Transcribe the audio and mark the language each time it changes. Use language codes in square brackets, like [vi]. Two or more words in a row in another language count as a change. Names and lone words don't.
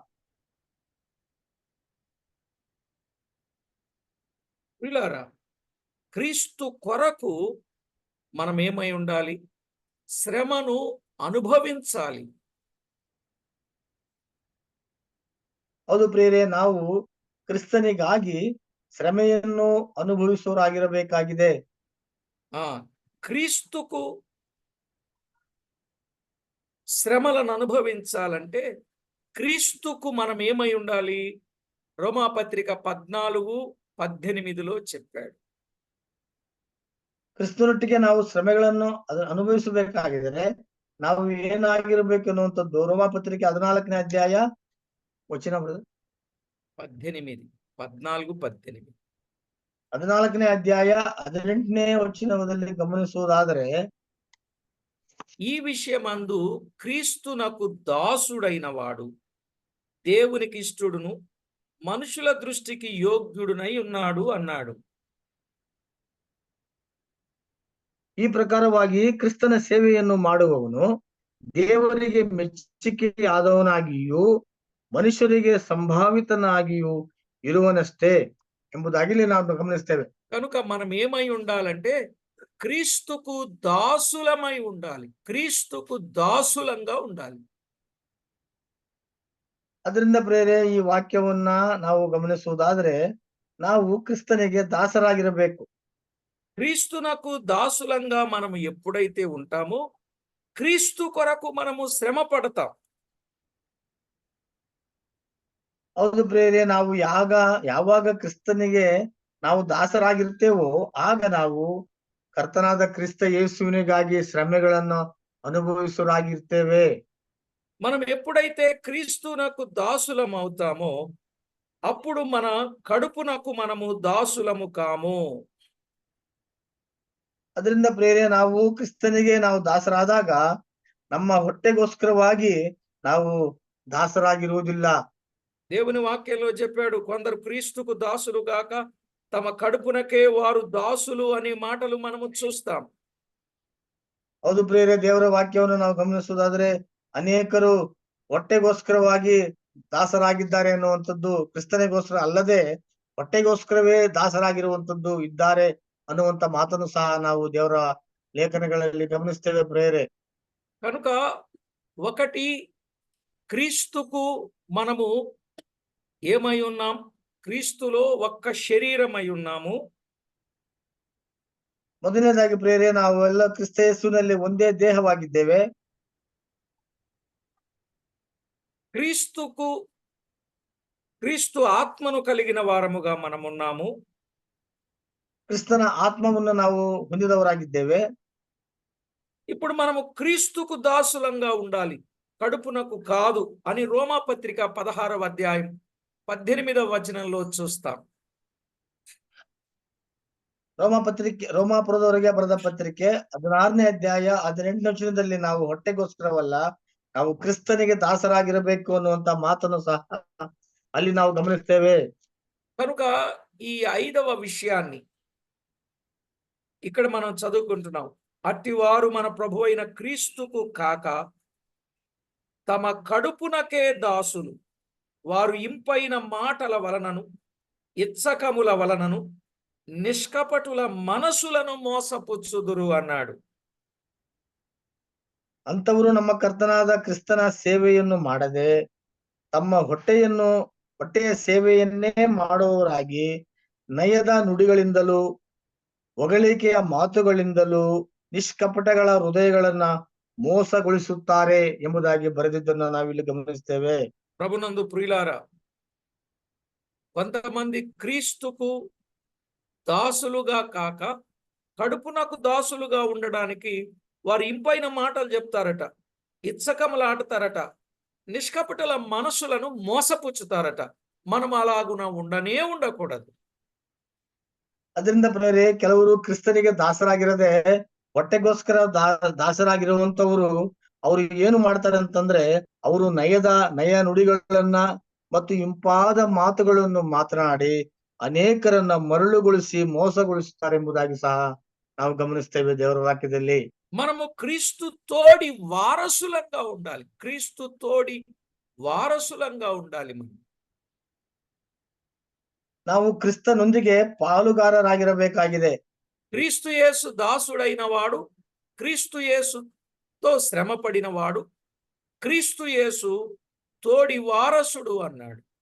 [te] పిల్లారా, క్రీస్తు కొరకు మనం ఏమై ఉండాలి? శ్రమను అనుభవించాలి. [kn] ಹೌದು ಪ್ರಿಯರೇ, ನಾವು ಕ್ರಿಸ್ತನಿಗಾಗಿ ಶ್ರಮೆಯನ್ನು ಅನುಭವಿಸುವರಾಗಿರಬೇಕಾಗಿದೆ. [te] క్రీస్తుకు శ్రమలను అనుభవించాలంటే క్రీస్తుకు మనం ఏమై ఉండాలి? రోమాపత్రిక 14:18లో చెప్పాడు. [kn] ಕ್ರಿಸ್ತನೊಟ್ಟಿಗೆ ನಾವು ಶ್ರಮೆಗಳನ್ನು ಅನುಭವಿಸಬೇಕಾಗಿದ್ರೆ ನಾವು ಏನಾಗಿರ್ಬೇಕು ಅನ್ನುವಂಥದ್ದು ರೋಮಾಪತ್ರಿಕೆ 14ನೇ ಅಧ್ಯಾಯ ವಚನ 18, 14, 18. 14ನೇ ಅಧ್ಯಾಯ 18ನೇ ವಚನದಲ್ಲಿ ಗಮನಿಸುವುದಾದರೆ, [te] ఈ విషయమందు క్రీస్తునకు దాసుడైన వాడు దేవునికి ఇష్టడును మనుషుల దృష్టికి యోగ్యుడునై ఉన్నాడు అన్నాడు. [kn] ಈ ಪ್ರಕಾರವಾಗಿ ಕ್ರಿಸ್ತನ ಸೇವೆಯನ್ನು ಮಾಡುವವನು ದೇವರಿಗೆ ಮೆಚ್ಚಿಕೆಯಾದವನಾಗಿಯೂ ಮನುಷ್ಯರಿಗೆ ಸಂಭಾವಿತನಾಗಿಯೂ ಇರುವನಷ್ಟೇ ಎಂಬುದಾಗಿ ನಾವು ಗಮನಿಸ್ತೇವೆ. [te] కనుక మనం ఏమై ఉండాలంటే క్రీస్తుకు దాసులమై ఉండాలి. క్రీస్తుకు దాసులంగా ఉండాలి. [kn] ಅದರಿಂದ ಪ್ರೇರೆ ಈ ವಾಕ್ಯವನ್ನ ನಾವು ಗಮನಿಸುವುದಾದ್ರೆ ನಾವು ಕ್ರಿಸ್ತನಿಗೆ ದಾಸರಾಗಿರಬೇಕು. [te] క్రీస్తునకు దాసులంగా మనం ఎప్పుడైతే ఉంటామో క్రీస్తు కొరకు మనము శ్రమ పడతాం. [kn] ಹೌದು ಪ್ರೇರೆ, ನಾವು ಯಾವಾಗ ಕ್ರಿಸ್ತನಿಗೆ ನಾವು ದಾಸರಾಗಿರ್ತೇವೋ ಆಗ ನಾವು ಕರ್ತನಾದ ಕ್ರಿಸ್ತ ಯೇಸುವಿನಿಗಾಗಿ ಶ್ರಮೆಗಳನ್ನು ಅನುಭವಿಸುವರಾಗಿರ್ತೇವೆ. [te] మనం ఎప్పుడైతే క్రీస్తునకు దాసులం అవుతామో అప్పుడు మన కడుపునకు మనము దాసులము కాము. [kn] ಅದರಿಂದ ಪ್ರೇರೆ ನಾವು ಕ್ರಿಸ್ತನಿಗೆ ನಾವು ದಾಸರಾದಾಗ ನಮ್ಮ ಹೊಟ್ಟೆಗೋಸ್ಕರವಾಗಿ ನಾವು ದಾಸರಾಗಿರುವುದಿಲ್ಲ. [te] దేవుని వాక్యంలో చెప్పాడు, కొందరు క్రీస్తుకు దాసులు గాక తమ కడుపునకే వారు దాసులు అనే మాటలు మనము చూస్తాం. [kn] ಹೌದು ಪ್ರೇರೆ, ದೇವರ ವಾಕ್ಯವನ್ನು ನಾವು ಗಮನಿಸುವುದಾದ್ರೆ ಅನೇಕರು ಹೊಟ್ಟೆಗೋಸ್ಕರವಾಗಿ ದಾಸರಾಗಿದ್ದಾರೆ ಅನ್ನುವಂಥದ್ದು, ಕ್ರಿಸ್ತನಿಗೋಸ್ಕರ ಅಲ್ಲದೆ ಹೊಟ್ಟೆಗೋಸ್ಕರವೇ ದಾಸರಾಗಿರುವಂತದ್ದು ಇದ್ದಾರೆ ಅನ್ನುವಂತ ಮಾತನ್ನು ಸಹ ನಾವು ದೇವರ ಲೇಖನಗಳಲ್ಲಿ ಗಮನಿಸ್ತೇವೆ ಪ್ರೇರೆ. [te] కనుక ఒకటి, క్రీస్తుకు మనము ఏమై ఉన్నాం? క్రీస్తులో ఒక్క శరీరమై ఉన్నాము. [kn] ಮೊದಲನೇದಾಗಿ ಪ್ರೇರೆ, ನಾವೆಲ್ಲ ಕ್ರಿಸ್ತ ಯೇಸುವಿನಲ್ಲಿ ಒಂದೇ ದೇಹವಾಗಿದ್ದೇವೆ. [te] క్రీస్తు ఆత్మను కలిగిన వారముగా మనమున్నాము. [kn] ಕ್ರಿಸ್ತನ ಆತ್ಮವನ್ನು ನಾವು ಹೊಂದಿದವರಾಗಿದ್ದೇವೆ. [te] ఇప్పుడు మనము క్రీస్తుకు దాసులంగా ఉండాలి, కడుపునకు కాదు అని రోమాపత్రిక 16వ అధ్యాయం 18వ వచనంలో చూస్తాం. [kn] ರೋಮಾಪುರದವರಿಗೆ ಬರೆದ ಪತ್ರಿಕೆ 16ನೇ ಅಧ್ಯಾಯ 18ನೇ ವಚನದಲ್ಲಿ ನಾವು ಹೊಟ್ಟೆಗೋಸ್ಕರವಲ್ಲ, ನಾವು ಕ್ರಿಸ್ತನಿಗೆ ದಾಸರಾಗಿರಬೇಕು ಅನ್ನುವಂತ ಮಾತನ್ನು ಸಹ ಅಲ್ಲಿ ನಾವು ಗಮನಿಸ್ತೇವೆ. [te] కనుక ఈ 5వ విషయాన్ని ఇక్కడ మనం చదువుకుంటున్నాం. అట్టివారు మన ప్రభు అయిన క్రీస్తుకు కాక తమ కడుపునకే దాసులు, వారు ఇంపైన మాటల వలనను ఇచ్చకముల వలనను నిష్కపటుల మనసులను మోసపుచ్చుదురు అన్నాడు. [kn] ಅಂತವರು ನಮ್ಮ ಕರ್ತನಾದ ಕ್ರಿಸ್ತನ ಸೇವೆಯನ್ನು ಮಾಡದೆ ತಮ್ಮ ಹೊಟ್ಟೆಯ ಸೇವೆಯನ್ನೇ ಮಾಡುವವರಾಗಿ ನಯದ ನುಡಿಗಳಿಂದಲೂ ಹೊಗಳಿಕೆಯ ಮಾತುಗಳಿಂದಲೂ ನಿಷ್ಕಪಟಗಳ ಹೃದಯಗಳನ್ನ ಮೋಸಗೊಳಿಸುತ್ತಾರೆ ಎಂಬುದಾಗಿ ಬರೆದಿದ್ದನ್ನು ನಾವಿಲ್ಲಿ ಗಮನಿಸ್ತೇವೆ. [te] ప్రభునందు ప్రియులారా, కొంతమంది క్రీస్తుకు దాసులుగా కాక కడుపునకు దాసులుగా ఉండడానికి వారు ఇంపైన మాటలు చెప్తారట, ఇచ్చకములు ఆడతారట, నిష్కపటుల మనసులను మోసపుచ్చుతారట. మనం అలాగున ఉండకూడదు. [kn] ಅದರಿಂದ ಪ್ರೇರೆ, ಕೆಲವರು ಕ್ರಿಸ್ತನಿಗೆ ದಾಸರಾಗಿರದೆ ಹೊಟ್ಟೆಗೋಸ್ಕರ ದಾಸರಾಗಿರುವಂತವರು ಅವರು ಏನು ಮಾಡ್ತಾರೆ ಅಂತಂದ್ರೆ, ಅವರು ನಯ ನುಡಿಗಳನ್ನ ಮತ್ತು ಇಂಪಾದ ಮಾತುಗಳನ್ನು ಮಾತನಾಡಿ ಅನೇಕರನ್ನ ಮರಳುಗೊಳಿಸಿ ಮೋಸಗೊಳಿಸುತ್ತಾರೆ ಎಂಬುದಾಗಿ ಸಹ ನಾವು ಗಮನಿಸ್ತೇವೆ ದೇವರ ವಾಕ್ಯದಲ್ಲಿ. [te] మనము క్రీస్తు తోడి వారసులంగా ఉండాలి. క్రీస్తు తోడి వారసులంగా ఉండాలి. [kn] ನಾವು ಕ್ರಿಸ್ತನೊಂದಿಗೆ ಪಾಲುಗಾರರಾಗಿರಬೇಕಾಗಿದೆ. [te] క్రీస్తు యేసు దాసుడైన వాడు, క్రీస్తు యేసుతో శ్రమ పడినవాడు, క్రీస్తు యేసు తోడి వారసుడు అన్నాడు.